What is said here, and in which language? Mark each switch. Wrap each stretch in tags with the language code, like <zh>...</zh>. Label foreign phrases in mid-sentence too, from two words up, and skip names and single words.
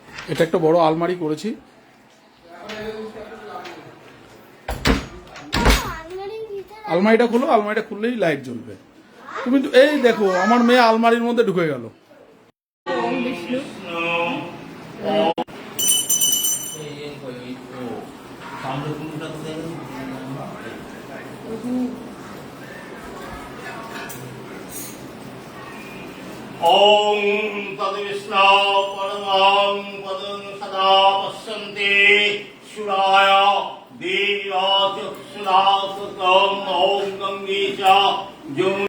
<bn>এটা একটা বড় আলমারি করেছি। আলমারিটা খোলো, আলমারিটা খুললেই লাইট জ্বলবে। তুমি তো এই দেখো আমার মেয়ে আলমারির মধ্যে ঢুকে গেল।</bn> <sa>ओम तद्विष्णु परमं पदं सदा पश्यन्ति सुराय देवाचक्षुरासतम् ओम गंगे च</sa>